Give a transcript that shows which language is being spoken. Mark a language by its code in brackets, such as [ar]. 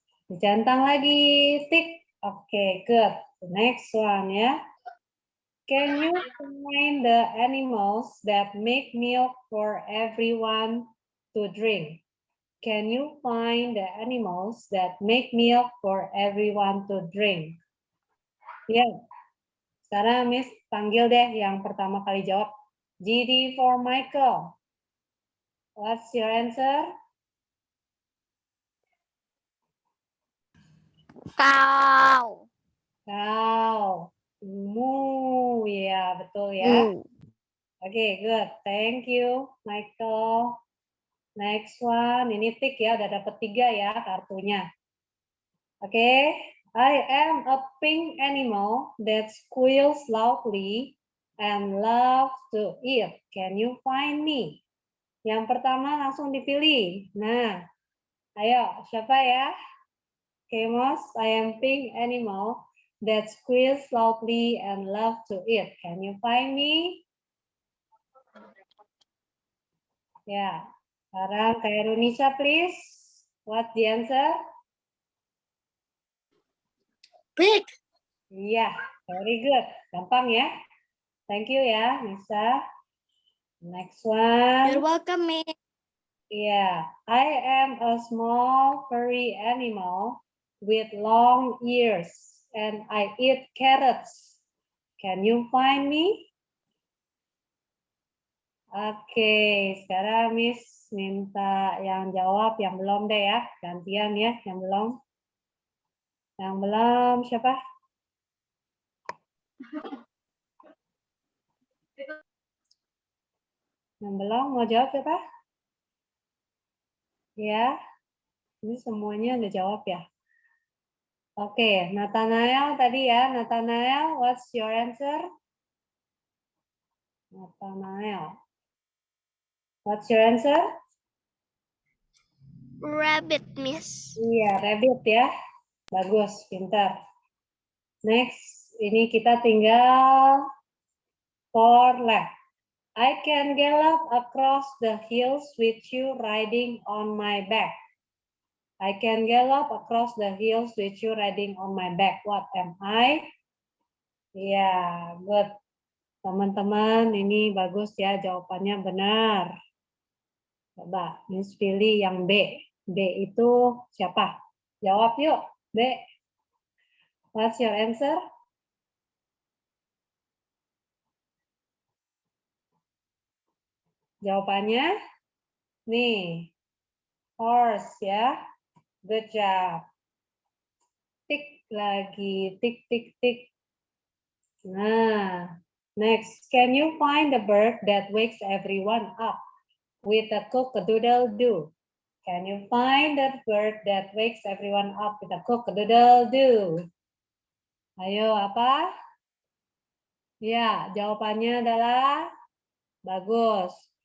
[id] Dicentang lagi, [en] tick. [id] Oke, [en] good. The next one [id] ya. [en] Can you find the animals that make milk for everyone to drink? Can you find the animals that make milk for everyone to drink? [id] Ya. Sekarang Miss panggil deh yang pertama kali jawab. [en] GD for Michael. What's your answer? Cow. Cow. Moo. [id] Ya, betul ya. Oke, [en] good. Thank you, Michael. Next one. [id] Ini tick ya, udah dapet 3 ya kartunya. Oke. [en] I am a pink animal that squeals loudly and loves to eat. Can you find me? [id] Yang pertama langsung dipilih. Nah, ayo siapa ya? [en] Kemos, I am pink animal that squeals loudly and love to eat. Can you find me? [id] Ya, sekarang Kak [en] Runisha, please. What's the answer? Pig. [id] Iya, [en] very good. [id] Gampang ya. [en] Thank you [id] ya, Nisa. [en] Next one. You're welcome, Miss. Yeah, I am a small furry animal with long ears and I eat carrots. Can you find me? [id] Oke, sekarang Miss minta yang jawab, yang belum deh ya. Gantian ya, yang belum. Yang belum siapa? Yang belum mau jawab siapa? Ya, ini semuanya udah jawab ya. Oke, Nathanael tadi ya. [en] Nathanael, what's your answer? Nathanael. What's your answer? Rabbit, Miss. [id] Iya, rabbit ya. Bagus, pintar. Next, ini kita tinggal [en] four left. I can gallop across the hills with you riding on my back. I can gallop across the hills with you riding on my back. What am I? [id] Ya, [en] good. [id] Teman-teman, ini bagus ya, jawabannya benar. Coba, Miss pilih yang B. B itu siapa? Jawab yuk, [en] B. What's your answer? [id] Jawabannya, nih, [en] horse [id] ya. [en] Good job. [id] Tik lagi, tik, tik, tik. Nah, [en] next, can you find the bird that wakes everyone up with a cock-a-doodle-doo? Can you find that bird that wakes everyone up with a cock-a-doodle-doo? [id] Ayo, apa? Ya, jawabannya adalah bagus.